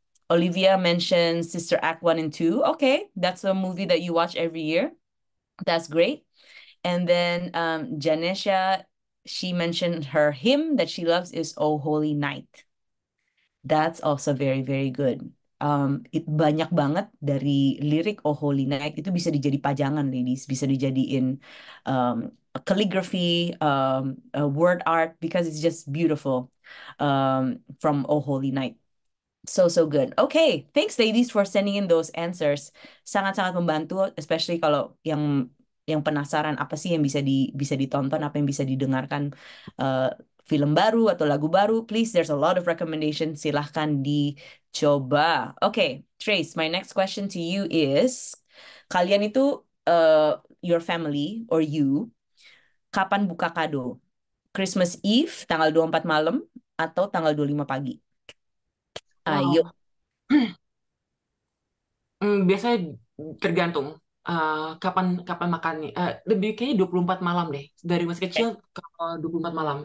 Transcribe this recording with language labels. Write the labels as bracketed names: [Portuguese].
[English] Olivia mentioned Sister Act 1 and 2. Okay, that's a movie that you watch every year. That's great. And then Janesha, she mentioned her hymn that she loves is Oh Holy Night. That's also very, very good. [Indonesian] Banyak banget dari lirik Oh Holy Night itu bisa dijadi pajangan, ladies. Bisa dijadiin [English] calligraphy, word art, because it's just beautiful from Oh Holy Night. So good. Okay, thanks ladies for sending in those answers. [Indonesian] Sangat-sangat membantu, especially kalau yang penasaran apa sih yang bisa ditonton, apa yang bisa didengarkan, film baru atau lagu baru. [English] Please, there's a lot of recommendations. [Indonesian] Silahkan dicoba. [English] Okay, Trace, my next question to you is, [Indonesian] kalian itu [English] your family or you, kapan buka kado? [Indonesian] Christmas Eve tanggal 24 malam atau tanggal 25 pagi? Ayo. Biasanya tergantung kapan makannya. Lebih kayaknya 24 malam deh. Dari masih kecil ke 24 malam.